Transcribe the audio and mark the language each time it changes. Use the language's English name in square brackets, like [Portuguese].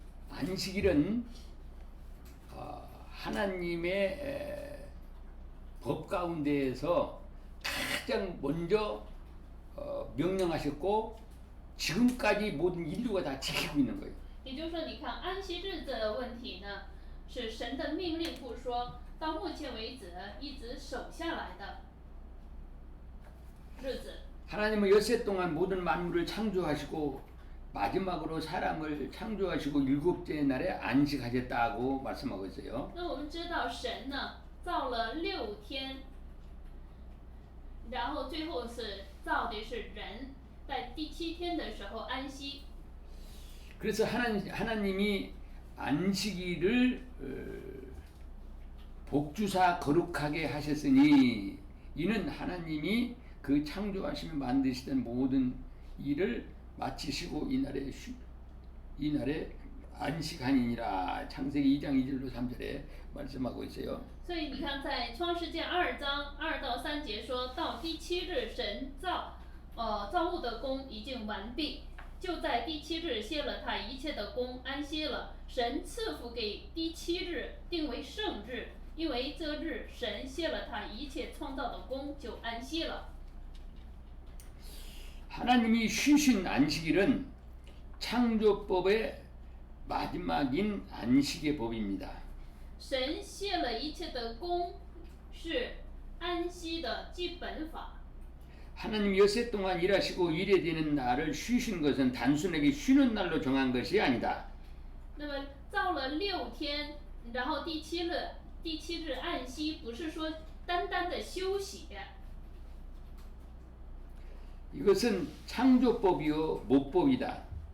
[Korean] 안식일은 하나님의 법 가운데에서 가장 먼저 명령하셨고 지금까지 모든 인류가 다 지키고 있는 거예요. [Chinese] 也就是说，你看安息日这个问题呢，是神的命令不说，到目前为止一直守下来的日子。 [Korean] 하나님은 엿새 동안 모든 만물을 창조하시고 마지막으로 사람을 창조하시고 일곱째 날에 안식하셨다고 말씀하고 있어요. [Chinese] 那我们知道神呢造了6天，然后最后是造的是人，在第7天的时候安息。 [Korean] 그래서 하나님이 안식일을 복주사 거룩하게 하셨으니 이는 하나님이 그 창조하시며 만드시던 모든 일을 마치시고 이날에 안식하니니라. 창세기 2장 2절로 3절에 말씀하고 있어요. [Chinese] 所以你看，在创世纪2章2到3节说到第7日，神造物的工已经完毕，就在第7日歇了他一切的工，安息了。神赐福给第7日，定为圣日，因为这日神歇了他一切创造的工，就安息了。 [Korean] 하나님이 쉬신 안식일은 창조법의 마지막인 안식의 법입니다. [Chinese] 神歇了一切的工，是安息的基本法。 [Korean] 하나님 엿새 동안 일하시고 일에 되는 날을 쉬신 것은 단순하게 쉬는 날로 정한 것이 아니다. [Chinese] 那么造了6天，然后第7日安息，不是说单单的休息。 [Korean] 이것은 창조법이요 모법이다.